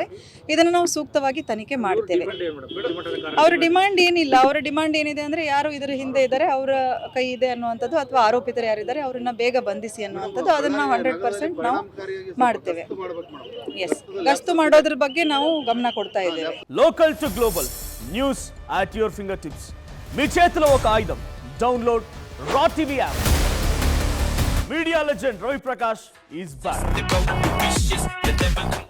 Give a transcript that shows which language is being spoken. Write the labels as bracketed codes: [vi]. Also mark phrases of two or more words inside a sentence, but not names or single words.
[kn] ಇದನ್ನು ನಾವು ಸೂಕ್ತವಾಗಿ ತನಿಖೆ ಮಾಡ್ತೇವೆ. ಅವರ ಡಿಮಾಂಡ್ ಏನಿಲ್ಲ. ಅವರ ಡಿಮಾಂಡ್ ಏನಿದೆ ಅಂದರೆ ಯಾರು ಇದರ ಹಿಂದೆ ಇದ್ದಾರೆ, ಅವರ ಕೈ ಇದೆ ಅನ್ನುವಂಥದ್ದು, ಅಥವಾ ಆರೋಪಿತರು ಯಾರಿದ್ದಾರೆ ಅವರನ್ನು ಬೇಗ ಬಂಧಿಸಿ ಅನ್ನುವಂಥದ್ದು, ಅದನ್ನು ನಾವು 100% ನಾವು ಮಾಡ್ತೇವೆ. ಎಸ್, ಗಸ್ತು ಮಾಡೋದ್ರ ಬಗ್ಗೆ ನಾವು ಗಮನ ಕೊಡತಾ ಇದೇವೆ. [en] Local to global news at your finger tips. [te] మీ చేతిలో ఒక ఆయుధం. [en] Download Raw TV app. Media legend Ravi Prakash is back.